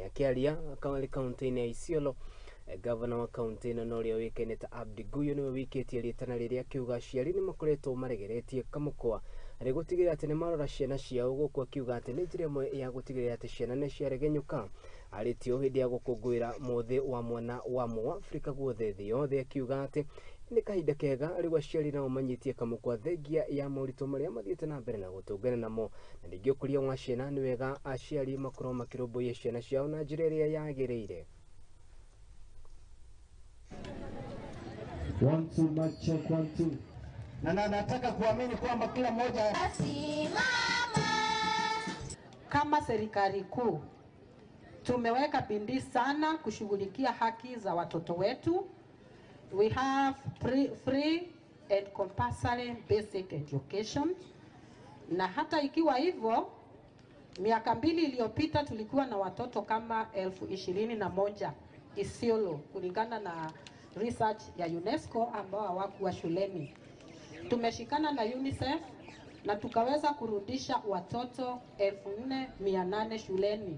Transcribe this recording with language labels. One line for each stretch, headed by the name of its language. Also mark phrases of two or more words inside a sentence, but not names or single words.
Kikuyu: Akiaria kaunti-ini ya Isiolo, Gavana wa kaunti ino noria wikaine ta Abdi Guyo niwe wikitie ritana riria akiuga aciari ni makoretwo maregeretie kamukwa ari gutigirira ati nimarora ciana ciao, guku akiuga ati ni njira imwe ya gutigirira ati ciana ni ciaregenyuka aritio hindi ya gukungwira muthi wa mwana wa Afrika guothe thi yothe. Akiuga ati ni kahinda kega ari aciari nao manyitie kamukwa thengia ya maurito maria mathiete na mbere na gutungana namo, na ningĩ ũkũria wa ciana ni wega aciari makorwo makirũmbũiya ciana ciao na njĩra ĩrĩa yagĩrĩire.
English: 1 2 mic check 1 2.
Swahili: Na nataka kuamini kwamba kila mmoja kama serikali kuu tumeweka bidii sana kushughulikia haki za watoto wetu.
English: We have free and compulsory basic education.
Swahili: Na hata ikiwa hivyo, miaka 2 iliyopita tulikuwa na watoto kama 21,000 Isiolo kulingana na research ya UNESCO ambao hawakuwa shuleni. Tumeshikana na UNICEF na tukaweza kurudisha watoto 4,800 shuleni.